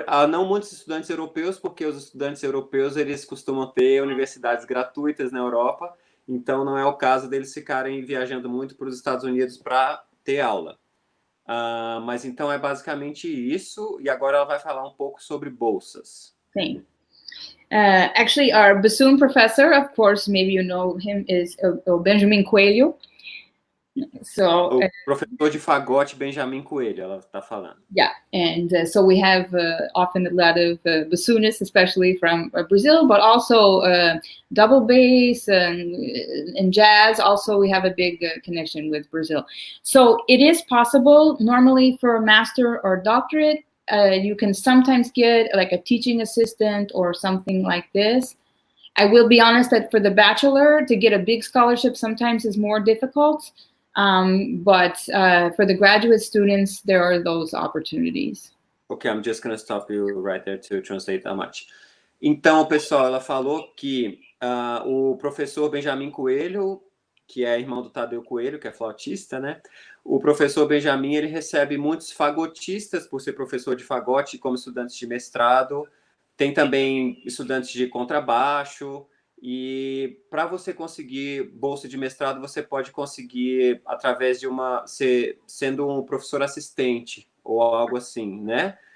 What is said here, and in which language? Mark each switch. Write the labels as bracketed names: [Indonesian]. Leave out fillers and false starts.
[Portuguese] Não muitos estudantes europeus, porque os estudantes europeus eles costumam ter universidades gratuitas na Europa, então não é o caso deles ficarem viajando muito para os Estados Unidos para ter aula. Mas então é basicamente isso, e agora ela vai falar um pouco sobre bolsas. Sim. [English] Actually, our bassoon professor, of course, maybe you know him, is Benjamin Coelho. So, [Portuguese] o professor de fagote Benjamin Coelho, ela está falando. [English] Yeah, and so we have often a lot of bassoonists, especially from Brazil, but also double bass and jazz. Also, we have a big connection with Brazil. So it is possible, normally for a master or doctorate, you can sometimes get like a teaching assistant or something like this. I will be honest that for the bachelor, to get a big scholarship sometimes is more difficult. But for the graduate students, there are those opportunities. Okay, I'm just going to stop you right there to translate that much. [Portuguese] Então, pessoal, ela falou que o professor Benjamin Coelho, que é irmão do Tadeu Coelho, que é flautista, né? O professor Benjamin, ele recebe muitos fagotistas por ser professor de fagote, como estudantes de mestrado. Tem também estudantes de contrabaixo. E para você conseguir bolsa de mestrado, você pode conseguir através de sendo um professor assistente ou algo assim, né?